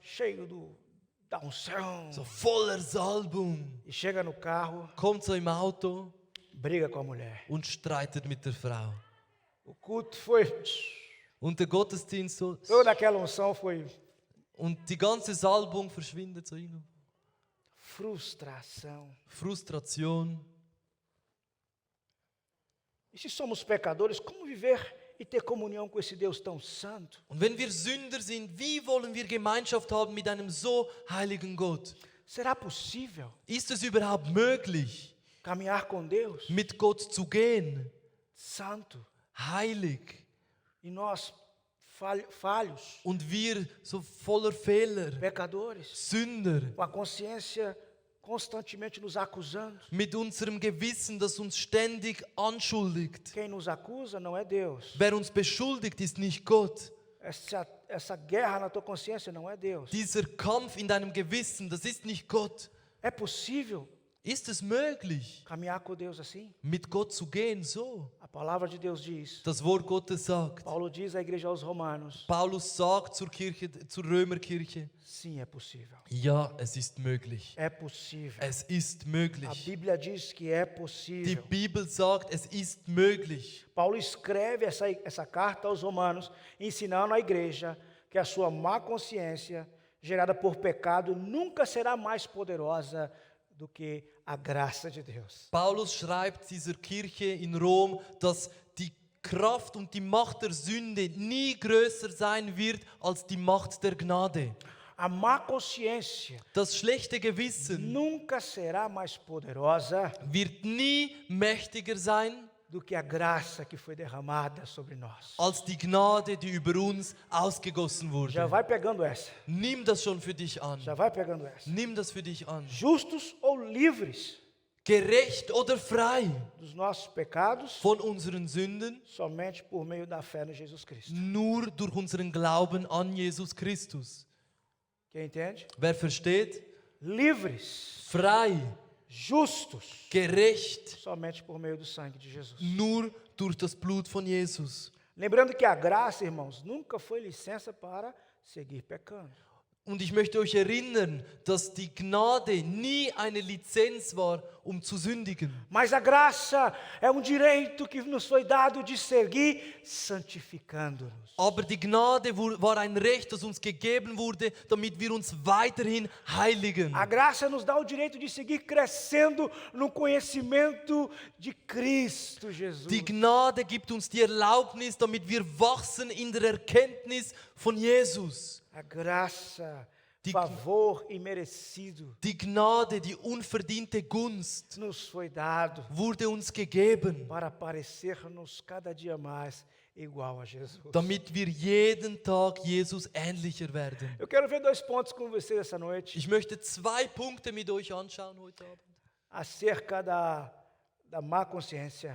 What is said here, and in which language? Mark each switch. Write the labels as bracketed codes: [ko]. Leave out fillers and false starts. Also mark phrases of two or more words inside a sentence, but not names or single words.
[pt] cheio da unção, [de] so voller Salbung, [pt] e chega no carro, [de] kommt so im Auto [pt] briga com a mulher. [de] und streitet mit der Frau. [pt] O culto foi, [de] Und der Gottesdienst so, [pt] toda aquela unção foi [de] und die ganze Salbung verschwindet so hin. [pt] frustração. [de] Frustration. [pt] E se somos pecadores, como viver e ter comunhão com esse Deus tão santo? [de] Und wenn wir Sünder sind, wie wollen wir Gemeinschaft haben mit einem so heiligen Gott? [pt] Será possível [de] Ist es überhaupt möglich, [pt] caminhar com Deus [de] mit Gott zu gehen? [pt] santo [de] Heilig. [pt] e nós falhos, [de] Und wir so voller Fehler, [pt] pecadores, [de] Sünder, [pt] com a consciência constantemente nos acusando? [de] mit unserem Gewissen, das uns ständig anschuldigt. [pt] Quem nos acusa não é Deus. [de] Wer uns beschuldigt, ist nicht Gott. [pt] Essa guerra na tua consciência não é Deus. [de] Dieser Kampf in deinem Gewissen, das ist nicht Gott. [pt] É possível [de] Ist es möglich, [pt] caminhar com Deus assim? [de] mit Gott zu gehen so? [pt] A palavra de Deus diz. [de] Das Wort Gottes sagt. [pt] Paulo diz à igreja aos Romanos: [de] Paulus sagt zur Römerkirche, [pt] sim, é possível. [de] ja, es ist möglich. [pt] É possível. [de] Es ist [pt] A [de] möglich. [pt] Bíblia diz que é [de] Die [pt] possível. [de] Bibel sagt, es ist möglich. [pt] Paulo escreve essa carta aos Romanos, ensinando à igreja que a sua má consciência, gerada por pecado, nunca será mais poderosa do que a graça de Deus. [de] Paulus schreibt dieser Kirche in Rom, dass die Kraft und die Macht der Sünde nie größer sein wird als die Macht der Gnade. [pt] A má consciência [de] Das schlechte Gewissen [pt] nunca será mais poderosa [de] wird nie mächtiger sein [pt] do que a graça que foi derramada sobre nós. [de] als die Gnade, die über uns ausgegossen [pt] Já [de] wurde. [pt] vai pegando essa. [de] Nimm das schon für dich an. [pt] Já vai pegando essa. [de] Nimm das für dich an. [pt] Justos ou livres [de] Gerecht oder frei [pt] dos nossos pecados, [de] von unseren Sünden, [pt] somente por meio da fé no Jesus Cristo. [de] nur durch unseren Glauben an Jesus Christus. [pt] Quem entende? [de] Wer versteht? [pt] Livres, [de] Frei, [pt] justos, [de] gerecht, [pt] somente por meio do sangue de Jesus. [de] nur durch das Blut von Jesus. [pt] Lembrando que a graça, irmãos, nunca foi licença para seguir pecando. [de] Und ich möchte euch erinnern, dass die Gnade nie eine Lizenz war, um zu sündigen. [pt] Mas a graça é um direito que nos foi dado de seguir santificando-nos. [de] Aber die Gnade war ein Recht, das uns gegeben wurde, damit wir uns weiterhin heiligen. [pt] A graça nos dá o direito de seguir crescendo no conhecimento de Cristo Jesus. [de] Die Gnade gibt uns die Erlaubnis, damit wir wachsen in der Erkenntnis von Jesus. [pt] A graça, [de] Die- [pt] favor imerecido, [de] Die Gnade, die unverdiente Gunst [pt] nos foi dado [de] wurde uns gegeben, [pt] para parecer-nos cada dia mais igual a Jesus. [de] damit wir jeden Tag Jesus ähnlicher werden. [pt] Eu quero ver 2 pontos com vocês essa noite [de] Ich möchte 2 Punkte mit euch anschauen heute Abend. [pt] acerca da má consciência.